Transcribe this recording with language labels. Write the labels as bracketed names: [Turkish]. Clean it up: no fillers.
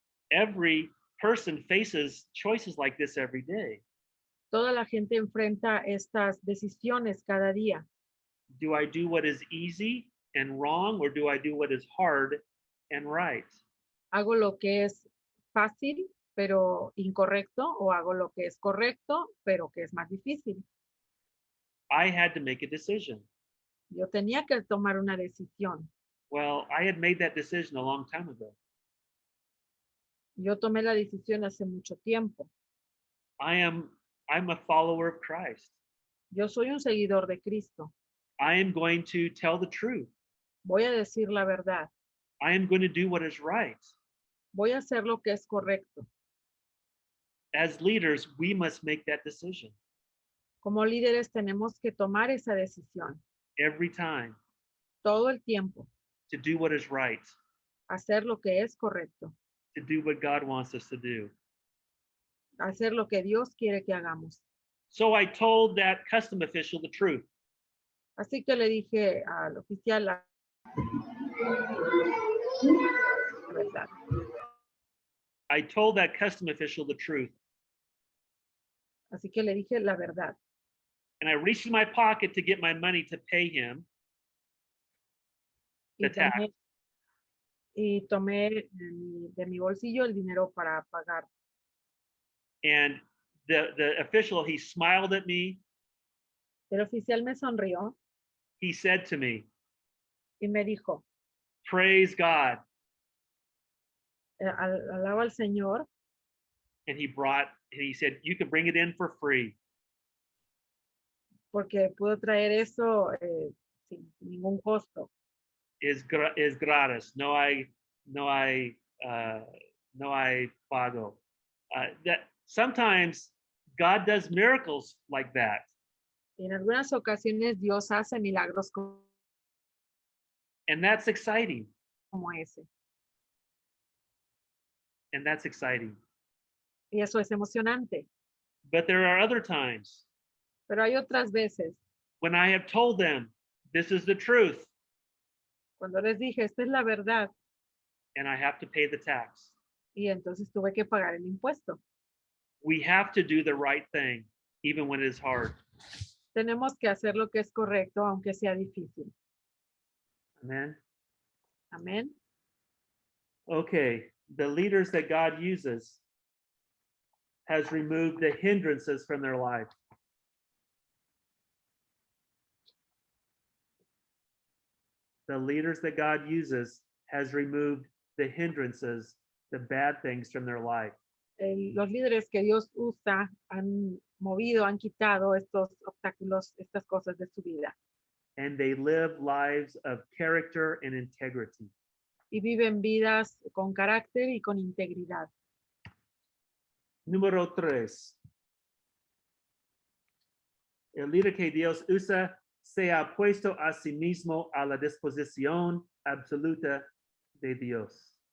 [English] Every person faces choices like this every day. [Spanish] Toda la gente enfrenta estas decisiones cada día. [English] Do I do what is easy and wrong, or do I do what is hard and right? [Spanish] ¿Hago lo que es fácil, pero incorrecto, o hago lo que es correcto, pero que es más difícil. [English] I had to make a decision. [Spanish] Yo tenía que tomar una decisión. [English] Well, I had made that decision a long time ago. [Spanish] Yo tomé la decisión hace mucho tiempo. [English] I'm a follower of Christ. [Spanish] Yo soy un seguidor de Cristo. [English] I am going to tell the truth. [Spanish] Voy a decir la verdad. [English] I am going to do what is right. [Spanish] Voy a hacer lo que es correcto. [English] As leaders, we must make that decision [Spanish] Como líderes tenemos que tomar esa decisión [English] every time [Spanish] todo el tiempo. [English] to do what is right, [Spanish] Hacer lo que es correcto. [English] to do what God wants us to do. [Spanish] Hacer lo que Dios quiere que hagamos. [English] So I told that custom official the truth. [Spanish] Así que le dije al oficial la verdad. [English] I told that custom official the truth. [Spanish] Así que le dije la verdad. [English] And I reached in my pocket to get my money to pay him [Spanish] Y [English] the tax. [Spanish] tomé de mi bolsillo el dinero para pagar. [English] And the official, he smiled at me. [Spanish] El oficial me sonrió [English] He said to me, [Spanish] y me dijo, [English] praise God. [Spanish] alaba al Señor. [English] And he said, you can bring it in for free. [Spanish] Porque puedo traer eso sin ningún costo. Is gratis. No hay pago. [English] That sometimes God does miracles like that. [Spanish] Y en algunas ocasiones Dios hace milagros [English] And that's exciting. [Spanish] como ese. [English] And that's exciting. [Spanish] Y eso es emocionante. [English] But there are other times [Spanish] Pero hay otras veces [English] when I have told them, this is the truth, [Spanish] cuando les dije, esta es la verdad, [English] and I have to pay the tax. [Spanish] y entonces tuve que pagar el impuesto. [English] We have to do the right thing, even when it is hard. [Spanish] Tenemos que hacer lo que es correcto, aunque sea difícil. [English] Amen. [Spanish] Amén. [English] Okay, the leaders that God uses has removed the hindrances from their life. The leaders that God uses has removed the hindrances, the bad things from their life. [Spanish] Los líderes que Dios usa han movido, han quitado estos obstáculos, estas cosas de su vida. And they live lives of character and integrity. Y viven vidas con carácter y con integridad. Número 3. El líder que Dios usa se ha puesto a sí mismo a la disposición absoluta de Dios.